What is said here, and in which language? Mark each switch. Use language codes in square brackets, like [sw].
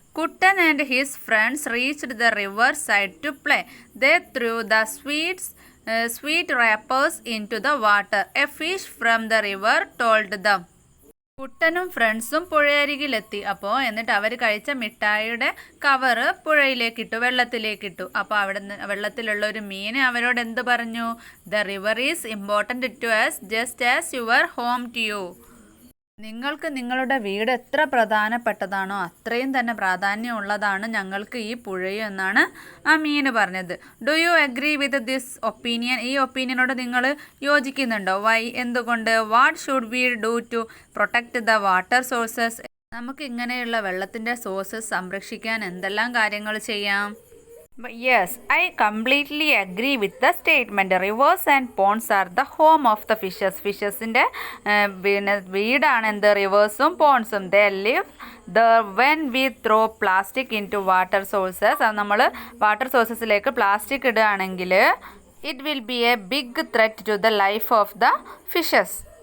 [en] Kuttan and his friends reached the river side to play. They threw the sweet wrappers into the water. A fish from the river told them. [ml] കുട്ടനും ഫ്രണ്ട്സും പുഴയരികിലെത്തി. അപ്പോൾ എന്നിട്ട് അവർ കഴിച്ച മിഠായിയുടെ cover പുഴയിലേക്കിട്ടു, വെള്ളത്തിലേക്കിട്ടു. അപ്പോൾ അവിടെ വെള്ളത്തിലുള്ള ഒരു മീൻ അവരോട് എന്ത് പറഞ്ഞു? [en] The river is important to us just as your home to you. [ml] നിങ്ങൾക്ക് നിങ്ങളുടെ വീട് എത്ര പ്രധാനപ്പെട്ടതാണോ അത്രയും തന്നെ പ്രാധാന്യമുള്ളതാണ് ഞങ്ങൾക്ക് ഈ പുഴയും എന്നാണ് ആ മീൻ പറഞ്ഞത്. [en] Do you agree with this opinion? [ml] ഈ ഒപ്പീനിയനോട് നിങ്ങൾ യോജിക്കുന്നുണ്ടോ? [en] Why? [ml] എന്തുകൊണ്ട്? [en] What should we do to protect the water sources? [ml] നമുക്ക് ഇങ്ങനെയുള്ള വെള്ളത്തിൻ്റെ സോഴ്സസ് സംരക്ഷിക്കാൻ എന്തെല്ലാം കാര്യങ്ങൾ ചെയ്യാം? [en] Yes, I completely agree with the statement. Rivers and ponds are the home of the fishes. [ml] ഫിഷസിൻ്റെ വീടാണ് എന്ത്? റിവേഴ്സും പോൺസും. [en] They live there when we throw plastic into water sources. [ml] അത് നമ്മൾ വാട്ടർ സോഴ്സസിലേക്ക് പ്ലാസ്റ്റിക് ഇടുകയാണെങ്കിൽ [en] it will be a big threat to the life of the fishes.